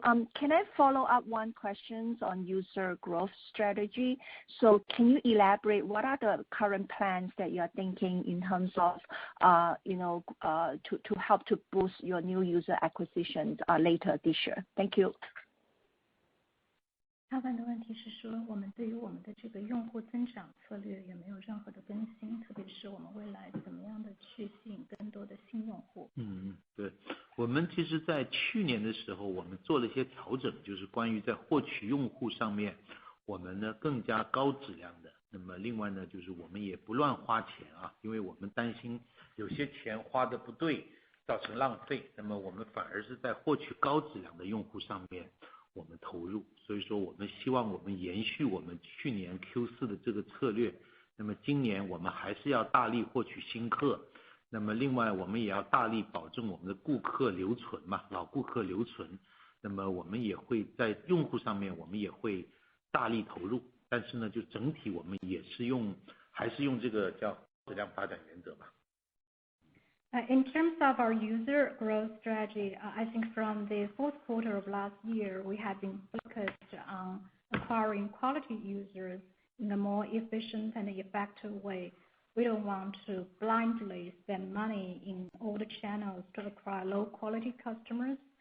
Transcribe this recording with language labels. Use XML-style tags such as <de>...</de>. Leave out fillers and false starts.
<en>Can I follow up one question on user growth strategy? So can you elaborate what are the current plans that you are thinking in terms of to help to boost your new user acquisitions later this year? Thank you.</en> <zh>他问的问题是说，我们对于我们的这个用户增长策略有没有任何的更新，特别是我们未来怎么样的去吸引更多的新用户？对，我们其实在去年的时候，我们做了一些调整，就是关于在获取用户上面，我们呢更加高质量的。那么另外呢，就是我们也不乱花钱啊，因为我们担心有些钱花的不对，造成浪费。那么我们反而是在获取高质量的用户上面。我们投入，所以说我们希望我们延续我们去年 Q4 的这个策略，那么今年我们还是要大力获取新客，那么另外我们也要大力保证我们的顾客留存嘛，老顾客留存，那么我们也会在用户上面我们也会大力投入，但是呢就整体我们也是还是用这个叫质量发展原则吧。</zh> <en>In terms of our user growth strategy, I think from the fourth quarter of last year, we have been focused on acquiring quality users in a more efficient and effective way. We don't want to blindly spend money in all the channels to acquire low quality customers.</en>